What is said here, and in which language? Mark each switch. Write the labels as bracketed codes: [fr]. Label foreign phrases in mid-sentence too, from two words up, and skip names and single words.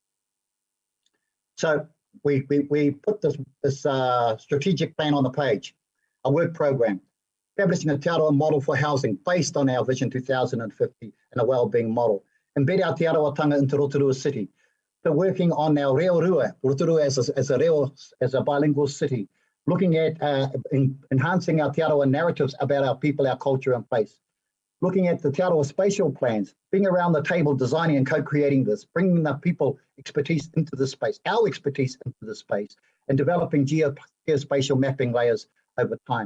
[en] So we put this strategic plan on the page, a work program, establishing a Te Arawa model for housing based on our Vision 2050 and a wellbeing model. Embed our Te Arawatanga into Rotorua City. So working on our [mi] reo rua, [en] Rotorua as a bilingual city, looking at enhancing our Te Arawa narratives about our people, our culture and place. Looking at the Te Arawa spatial plans, being around the table, designing and co-creating this, bringing the people expertise into the space, our expertise into the space, and developing geospatial mapping layers over time.